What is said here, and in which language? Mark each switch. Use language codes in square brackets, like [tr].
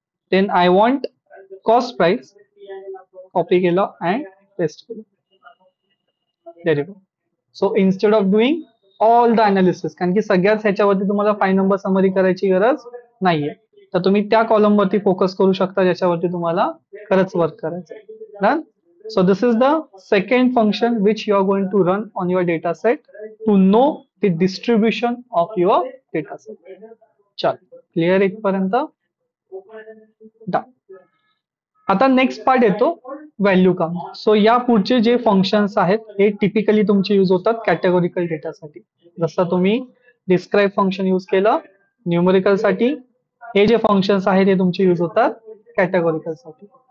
[en] Then I want cost price, copy केलं and paste केलं. Very good. So instead of doing all the analysis, [mr] कारण की सगळ्याच ह्याच्यावरती तुम्हाला 5 नंबर समरी करायची गरज नाहीये, तर तुम्ही त्या कॉलम वरती फोकस करू शकता ज्याच्यावरती तुम्हाला खरंच वर्क करायचं. [en] Done. So this is the second function which you are going to run on your data set to know the distribution of your data set. [mr] चल, क्लिअर इथपर्यंत? Done. आता नेक्स्ट पार्ट येतो व्हॅल्यू काउंट. सो या पुढचे जे functions आहेत हे typically तुमचे यूज होतात कॅटेगोरिकल डेटासाठी. जसं तुम्ही डिस्क्राईब फंक्शन यूज केलं न्यूमेरिकल साठी, हे जे फंक्शन्स आहेत हे तुमचे यूज होतात कॅटेगोरिकल साठी.